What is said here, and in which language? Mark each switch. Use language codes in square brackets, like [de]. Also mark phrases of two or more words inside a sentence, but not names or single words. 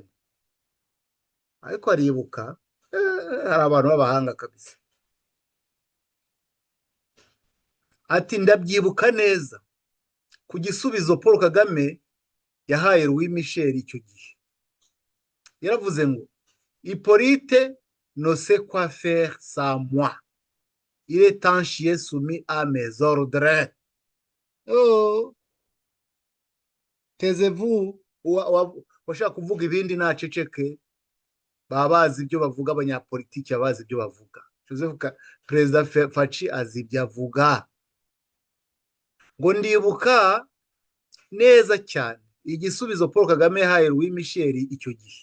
[rw] Ariko aribuka, hari abantu b'abahanga kabisa. Ati ndabyibuka neza ku gisubizo Paul Kagame yahaye Louis Michel icyo gihe. Yaravuze ngo [fr] Hippolyte ne sait quoi faire sans moi. Il est en chien soumis à mes ordres. Oh, taisez-vous. [rw] Washaka kuvuga ibindi naceceke, baba bazi ibyo bavuga, abanyapolitiki bazi ibyo bavuga. Perezida Faci azi ibyo avuga. Ngo ndibuka neza cyane igisubizo Paul Kagame yahaye Louis Michel icyo gihe.